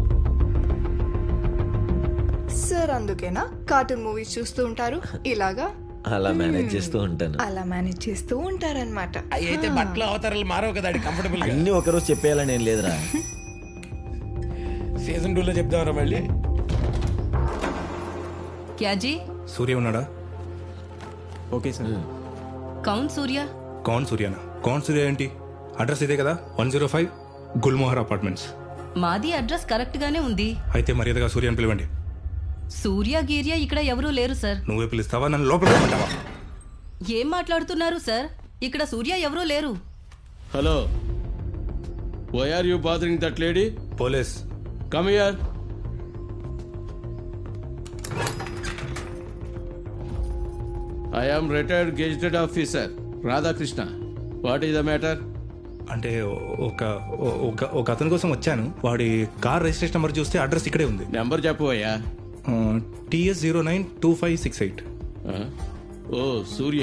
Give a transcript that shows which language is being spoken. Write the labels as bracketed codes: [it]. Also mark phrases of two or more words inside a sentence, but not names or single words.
[te] సార్ అందుకేనా కార్టూన్ మూవీస్ చూస్తూ ఉంటారు ఇలాగా? అలా మేనేజ్ చేస్తూ ఉంటాను. అలా మేనేజ్ చేస్తూ ఉంటారనమాట. అవి అయితే బట్టలు అవతారాలు మారవు కదా, అది కంఫర్టబుల్ గా. అన్ని ఒకరోజు చెప్పేయాలని ఏం లేదురా. సీజన్ 2 లో చెప్దామరా మళ్ళీ. [hi] क्या जी? [te] సూర్య ఉన్నాడా? [en] okay sir. [hi] कौन सूर्या? [te] కౌన్ సూర్యనా? కౌన్ సూర్య ఏంటి? అడ్రస్ ఇదే కదా, 105 గుల్మోహర్ అపార్ట్మెంట్స్. మాది అడ్రస్ కరెక్ట్ గానే ఉంది. అయితే మర్యాదగా సూర్యని పిలవండి. సూర్య గీర్య ఇక్కడ ఎవరూ లేరు సార్. నువ్వే పిలుస్తావా, నన్ను లోపల పెట్టమంటావా? ఏం మాట్లాడుతున్నారు సార్? ఇక్కడ సూర్య ఎవరూ లేరు. హలో, [en] why are you bothering that lady? [te] పోలీస్. [en] come here. I am retired gazetted officer Radhakrishna. what is the matter? [te] అంటే ఒక ఒక ఒక అతని కోసం వచ్చాను. వాడి కార్ రిజిస్ట్రేషన్ నెంబర్ చూస్తే అడ్రస్ ఇక్కడే ఉంది. నెంబర్ చెప్పు అయ్యా. TS092568. ఓ సూర్య.